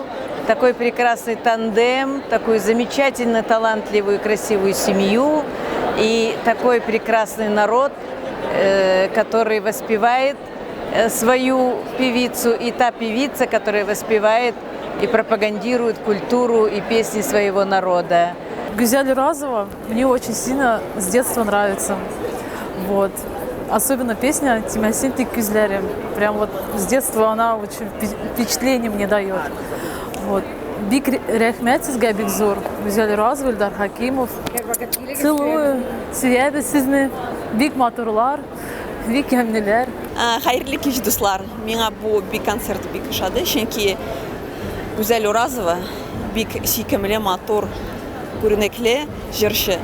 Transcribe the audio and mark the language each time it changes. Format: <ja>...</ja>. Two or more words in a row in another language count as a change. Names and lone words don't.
<ru>такой прекрасный тандем, такую замечательно талантливую, красивую семью и такой прекрасный народ, который воспевает свою певицу, и та певица, которая воспевает и пропагандирует культуру и песни своего народа. Гузель Уразова мне очень сильно с детства нравится. Вот. Особенно песня «Тимасин ты күзләрем». Прям вот с детства она очень впечатление мне дает. Вот.</ru> <tt>Бик рәхмәт сезгә бик зур. Гузель Уразова, Илдар Хакимов. Целую. Сөябез сезне. Бик матурлар, бик ямнеләр. Хәерле кич, дуслар. Миңа бу бик концерт бик ошады, чөнки Гузель Уразова бик сөйкемле, матур, күренекле җырчы.</tt>